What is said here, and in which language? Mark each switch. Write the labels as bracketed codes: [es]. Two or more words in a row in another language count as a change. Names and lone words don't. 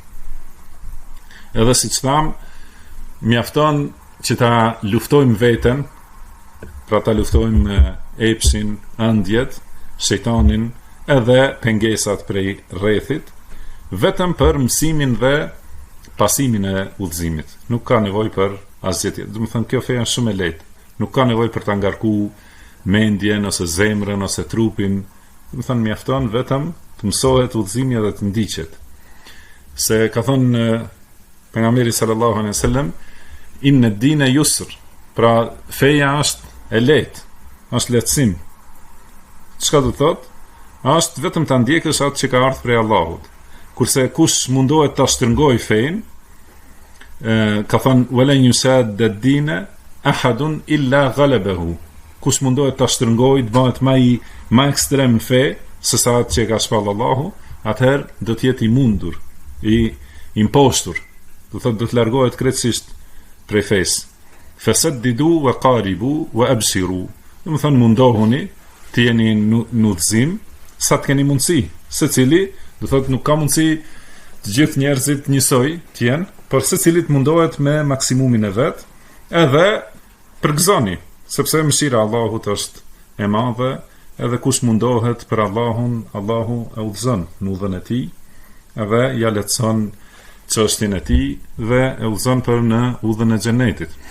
[sq] Edhe siç tham, mjafton që ta luftojmë veten, pra ta luftojmë me epsin, ëndjet, shejtanin edhe pengesat prej rrethit, vetëm për mësimin dhe pasimin e udhëzimit. Nuk ka nevojë për asgjë tjetër. Do të thënë kjo fe është shumë e lehtë. Nuk ka nevojë për ta ngarku mendjen ose zemrën ose trupin. Do të thënë mjafton vetëm të mësohet udhëzimi dhe të ndiqet. Se ka thënë pejgamberi [ar] صلى الله عليه وسلم, إن الدين يسر. [sq] Pra feja është e lehtë, është lehtësim. Çka do thotë? Është vetëm ta ndjekësh atë që ka ardhur prej Allahut. Kurse kush mundohet ta shtrëngoj fen, ka thënë [ar] ولن يشاد الدين أحد إلا غلبه. [sq] Kush mundohet ta shtrëngoj, të bëhet më ekstrem në fe se sa atë që ka shpall Allahu, atëherë do të jetë i mundur, i impostur. Do thotë do të largohet krejtësisht prej fesë. [ar] فسددوا وقاربوا وأبشروا. [sq] Do të thonë mundohuni të jeni në udhëzim sa të keni mundësi. Secili, do thotë nuk ka mundësi të gjithë njerëzit njësoj të jenë, por secilit mundohet me maksimumin e vet, edhe përgëzoni, sepse mëshira e Allahut është e madhe, edhe kush mundohet për Allahun, Allahu e udhëzon në udhën e tij, edhe ja lehtëson çështjen e tij dhe e udhëzon për në udhën e xhenetit.